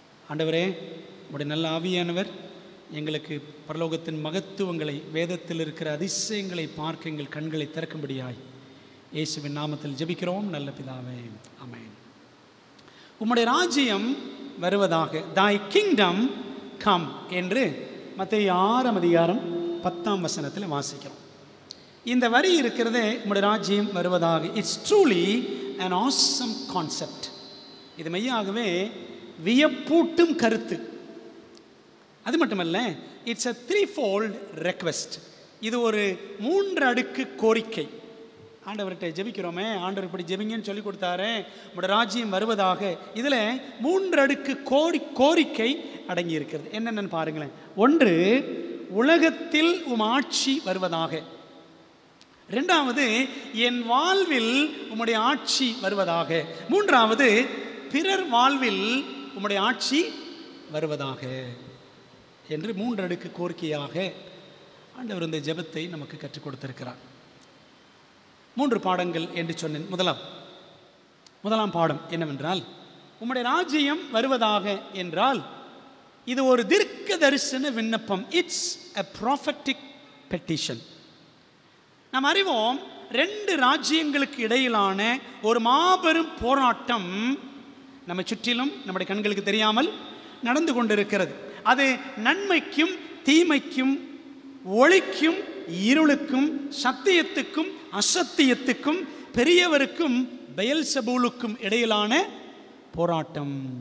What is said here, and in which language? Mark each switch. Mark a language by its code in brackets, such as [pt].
[ta] ஆண்டவரே, உடைய நல்ல ஆவியானவர் எங்களுக்கு பரலோகத்தின் மகத்துவங்களை, வேதத்தில் இருக்கிற அதிசயங்களை பார்க்க எங்கள் கண்களை திறக்கும்படியாய் இயேசுவின் நாமத்தில் ஜெபிக்கிறோம் நல்ல பிதாவே, ஆமென். உம்முடைய ராஜ்யம் வருவதாக, [en] thy kingdom come [ta] என்று மத்தேயு 6ஆம் அதிகாரம் 10ஆம் வசனத்தில் வாசிக்கிறோம். இந்த வரி இருக்கிறதே, உம்முடைய ராஜ்யம் வருவதாக. [en] It's truly an awesome concept. [ta] இது மெய்யாகவே வியப்பூட்டும் கருத்து. அது மட்டுமல்ல, [en] It's a threefold request. [ta] இது ஒரு 3 அடுக்கு கோரிக்கை. ஆண்டவர்கிட்ட ஜெபிக்கிறோமே, ஆண்டவர் இப்படி ஜெபிங்கன்னு சொல்லி கொடுத்தாரு, உம்முடைய ராஜ்யம் வருவதாக. இதில் 3 அடுக்கு கோரிக்கை அடங்கி இருக்கிறது. என்னென்னு பாருங்களேன். 1, உலகத்தில் உம் ஆட்சி வருவதாக. 2வது, என் வாழ்வில் உம்முடைய ஆட்சி வருவதாக. 3வது, பிறர் வாழ்வில் உம்முடைய ஆட்சி வருவதாக என்று 3 அடுக்கு கோரிக்கையாக ஆண்டவர் இந்த ஜெபத்தை நமக்கு கற்றுக் கொடுத்திருக்கிறார். 3 பாடங்கள் என்று சொன்னேன். முதலாம் பாடம் என்னவென்றால், உம்முடைய ராஜ்யம் வருவதாக என்றால் இது ஒரு தீர்க்க தரிசன விண்ணப்பம். [en] It's a prophetic petition. [ta] நாம் அறிவோம், 2 ராஜ்யங்களுக்கு இடையிலான ஒரு மாபெரும் போராட்டம் நம்ம சுற்றிலும் நம்முடைய கண்களுக்கு தெரியாமல் நடந்து கொண்டிருக்கிறது. அது நன்மைக்கும் தீமைக்கும் ஒளிக்கும் இருளுக்கும், சத்தியத்துக்கும் அசத்தியத்துக்கும், பெரியவருக்கும் பெயல்செபூலுக்கும் இடையிலான போராட்டம்.